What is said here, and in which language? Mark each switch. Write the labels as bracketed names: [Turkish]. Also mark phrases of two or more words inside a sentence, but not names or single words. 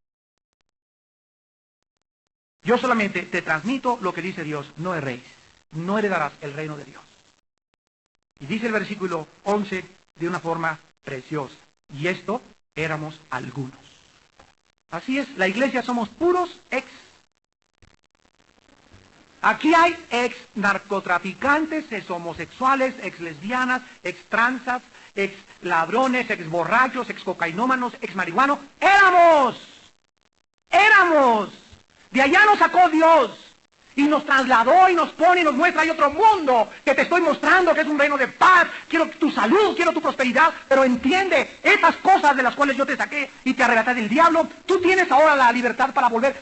[Spanish] Yo solamente te transmito lo que dice Dios, no erréis, no heredarás el reino de Dios. Y dice el versículo 11 de una forma preciosa. Y esto éramos algunos. Así es, la iglesia somos puros ex. Aquí hay ex narcotraficantes, ex homosexuales, ex lesbianas, ex transas, ex ladrones, ex borrachos, ex cocainómanos, ex marihuanos. Éramos. De allá nos sacó Dios. Y nos trasladó y nos pone y nos muestra, hay otro mundo que te estoy mostrando, que es un reino de paz. Quiero tu salud, quiero tu prosperidad, pero entiende, estas cosas de las cuales yo te saqué y te arrebaté del diablo, tú tienes ahora la libertad para volver.